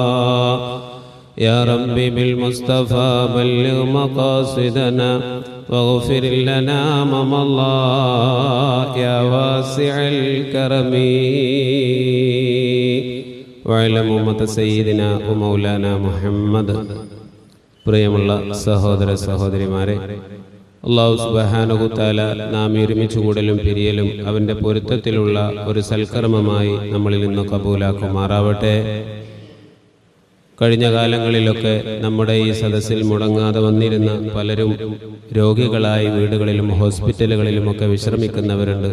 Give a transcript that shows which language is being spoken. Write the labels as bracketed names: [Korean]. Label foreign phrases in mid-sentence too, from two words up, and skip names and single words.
[Arabic] يا ربي بالمصطفى بلغ مقاصدنا واغفر لنا ما مضى يا واسع الكرم. وعلى أمة سيدنا ومولانا محمد. [Malayalam] പ്രിയമുള്ള സഹോദര സഹോദരിമാരെ, [Arabic] الله سبحانه وتعالى [Malayalam] നാം ഒരുമിച്ച് കൂടലും പിരിയലും അവൻ്റെ പൊരുത്തത്തിലുള്ള ഒരു സൽക്കർമ്മമായി നമ്മളിൽ നിന്ന് കബൂലാക്കുമാറാവട്ടെ. കഴിഞ്ഞ കാലങ്ങളിലൊക്കെ നമ്മുടെ ഈ സദസ്സിൽ മുടങ്ങാതെ വന്നിരുന്ന പലരും രോഗികളായി വീടുകളിലും ഹോസ്പിറ്റലുകളിലുമൊക്കെ വിശ്രമിക്കുന്നവരുണ്ട്.